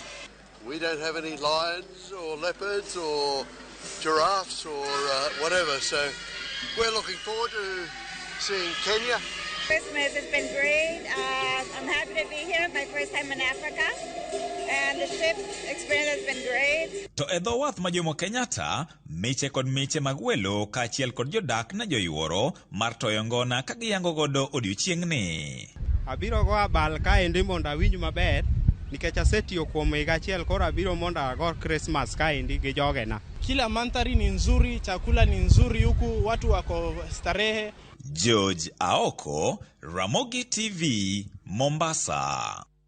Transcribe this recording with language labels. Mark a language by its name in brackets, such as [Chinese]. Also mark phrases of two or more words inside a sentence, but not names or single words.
[English] We don't have any lions or leopards or giraffes or whatever, so we're looking forward to seeing Kenya. Christmas has been great. I'm happy to be here. My first time in Africa. And the ship experience has been great. [Luo (Kenya and Tanzania)] To edho wath ma Jomo Kenyatta, miche kod miche magwelo kachiel kod jodak na joyuoro mar toyongona kagiyango godo odiochieng'ni. Abiro go abal kaendi mondo awinj maber nikech asetiyo kuom higa achiel koro abiro mondo ago Krismas kaendi gi jogena. [Swahili] Kila mandhari ni nzuri, chakula ni nzuri, huku watu wako starehe. George Aoko, Ramogi TV, Mombasa.